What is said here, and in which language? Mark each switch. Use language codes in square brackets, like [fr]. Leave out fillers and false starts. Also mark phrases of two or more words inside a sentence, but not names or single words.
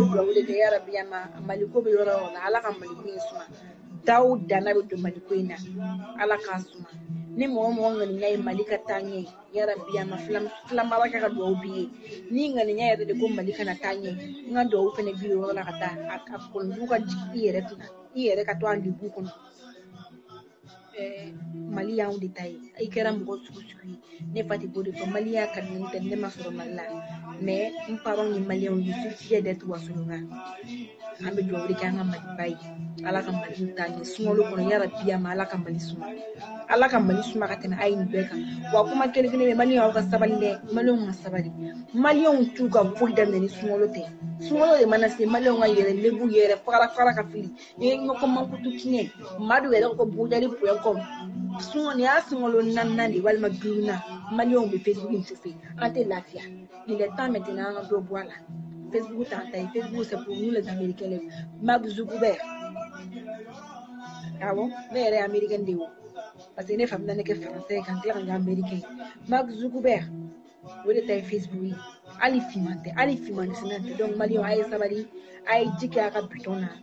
[bm] dugawu de kɛ yarabi Maliko bɛ yɔrɔ o yɔrɔ la Ala ka Maliko in suma daw dana bɛ don Maliko in na Ala k'a suma ni mɔgɔ mɔgɔ ŋaniya ye Mali ka taa ɲɛ yarabi filamaraka ka dugawu b'i ye ni ŋaniya yɛrɛ de ko Mali kana taa ɲɛ n ka dugawu fana b'i yɔrɔ la ka taa a kɔlɔnjugu ka jigin i yɛrɛ kunna i yɛrɛ ka to a lebu kɔnɔ Mali y'anw de ta ye i kɛra mɔgɔ sugu sugu ye ne Fati b'o de fɔ Maliya ka di ne tɛ ne ma sɔrɔ Mali la mais n parents ye Maliyɛnw ye [fr] je suis fière d'être [bm] Wasoloka an bɛ dugawu de kɛ an ka Maliba ye Ala ka Mali taa ɲɛ sunkalo kɔnɔ yarabi Ala ka Mali suma Ala ka Mali suma ka tɛmɛ a ye nin bɛɛ kan wa kuma kelen kelen bɛ Maliyɛnw aw ka sabali dɛ Maliyɛnw ka sabali Maliyɛnw t'u ka foyi daminɛ ni sunkalo tɛ sunkalo de mana se Maliyɛnw ka yɛrɛ lebu yɛrɛ fara ka fili ɲɔgɔn mankutu tiɲɛ Madu yɛrɛ ko bujali.com nin y'a sunkalo 4nan de walima 5nan Maliyɛnw bɛ Facebook in chauffer an tɛ lafiya [fr] il est temps maintenant [bm] an ka dɔ bɔ a la Facebook t'an ta ye Facebook [fr] c'est pour nous les Américains [bm] Mark Zuckerberg awɔ ne yɛrɛ ye Américain de ye o [fr] parce que [bm] ne fa bɛna ne kɛ français ye ka n tila ka n kɛ Américain Mark Zuckerberg o de ta ye Facebook ye hali finman tɛ donc Maliyɛnw a ye sabali a ye ji kɛ a ka bitɔn na